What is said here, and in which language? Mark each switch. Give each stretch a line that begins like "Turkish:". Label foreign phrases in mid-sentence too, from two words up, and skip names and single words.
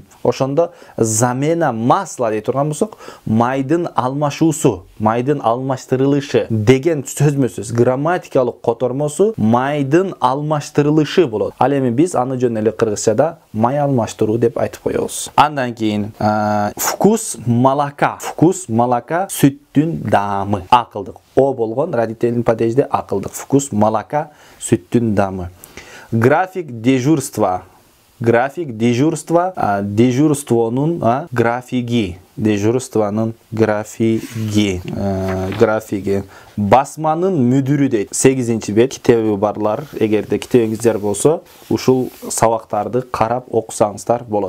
Kyrgyz: Ошондо
Russian: замена масла
Kyrgyz: дей турган болсок, майдын алмашуусу, майдын алмаштырылышы деген сөзмө-сөз грамматикалык котормосу майдын алмаштырылышы болот. Ал эми биз аны жөн эле кыргызчада май алмаштыруу деп айтып коебуз. Андан кийин
Russian: вкус молока,
Kyrgyz: сүттүн даамы. Акылдык. О болгон
Russian: родительный падежде
Kyrgyz: акылдык.
Russian: Вкус молока,
Kyrgyz: сүттүн даамы.
Russian: График дежурства. График, дежурство,
Kyrgyz: дежурствонун графиги. Дежурствонун графиги. Графиги. Басманын мүдүрү дейт. 8-ci бет китеби барлар. Эгерде китебиңиздер болсо, ушул сабактарды карап окусаңыздар болот.